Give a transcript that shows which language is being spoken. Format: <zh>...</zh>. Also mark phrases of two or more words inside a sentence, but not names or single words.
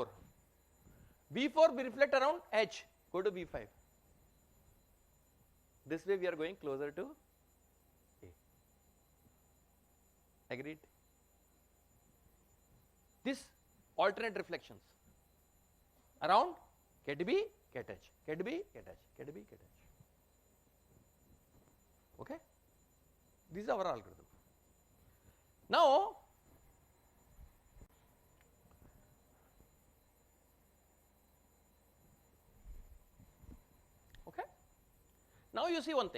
<en>V4 we reflect around h, go to V5. This way we are going closer to A. Agreed? This alternate reflections around ket B, ket H, ket B, ket H, ket B, ket H. Okay? This is our algorithm. Now, okay? Now you see one thing.</en>